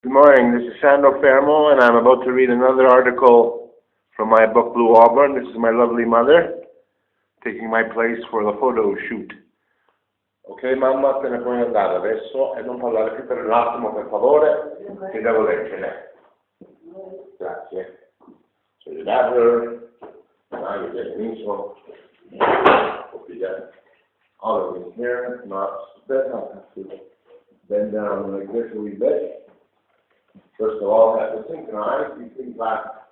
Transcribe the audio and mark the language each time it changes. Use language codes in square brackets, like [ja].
[en] Good morning, this is Sandro and I'm about to read another article from my book Blue Auburn. This is my lovely mother taking my place for the photo shoot. [it] Ok mamma, te ne puoi andare adesso e non parlare più per un attimo per favore, che devo leggere. Grazie. [en] So you got her, now you're getting info. Hope you get all of it here, not that I have to bend down like this a wee bit. First of all, I have to synchronize these things back.